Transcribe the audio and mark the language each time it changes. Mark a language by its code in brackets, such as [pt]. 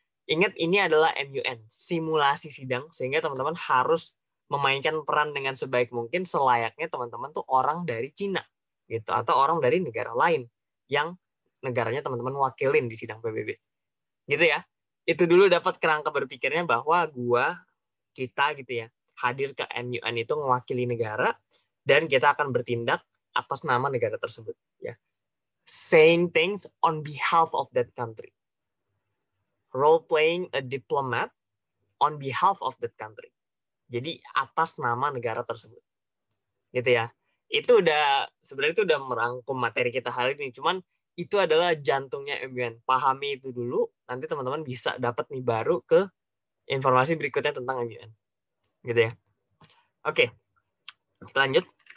[id] Ingat, ini adalah MUN, simulasi sidang, sehingga teman-teman harus memainkan peran dengan sebaik mungkin selayaknya teman-teman tuh orang dari Cina, gitu, atau orang dari negara lain yang negaranya teman-teman wakilin di sidang PBB. Gitu ya. Itu dulu dapat kerangka berpikirnya bahwa kita gitu ya, hadir ke MUN itu mewakili negara dan kita akan bertindak atas nama negara tersebut, ya. [en] Saying things on behalf of that country. Role playing a diplomat on behalf of that country. [id] Jadi atas nama negara tersebut. Gitu ya. Itu sebenarnya itu udah merangkum materi kita hari ini. Cuman itu adalah jantungnya MUN. Pahami itu dulu, nanti teman-teman bisa dapat nih baru ke informasi berikutnya tentang MUN. Gitu ya. Oke. Lanjut.